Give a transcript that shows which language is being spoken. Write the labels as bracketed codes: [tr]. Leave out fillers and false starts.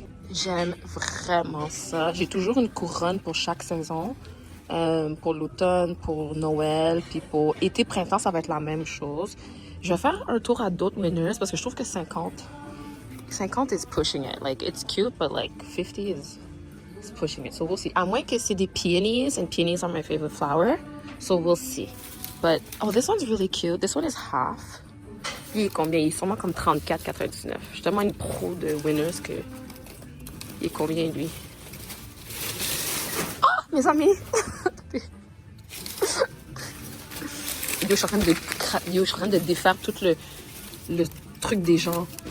[fr] J'aime vraiment ça. J'ai toujours une couronne pour chaque saison. Pour l'automne, pour Noël, puis pour été, printemps, ça va être la même chose. Je vais faire un tour à d'autres Winners parce que je trouve que [en] 50 is pushing it. Like, it's cute, but like 50 is pushing it. So we'll see. [fr] À moins que c'est des [en] peonies, and peonies are my favorite flower. So we'll see. But, oh, this one's really cute. This one is half. [fr] Lui, il est combien? Il est sûrement comme 34,99. Je suis tellement une pro de Winners que... Il est combien, lui? Mes amis! Je suis en train de défaire tout le truc des gens.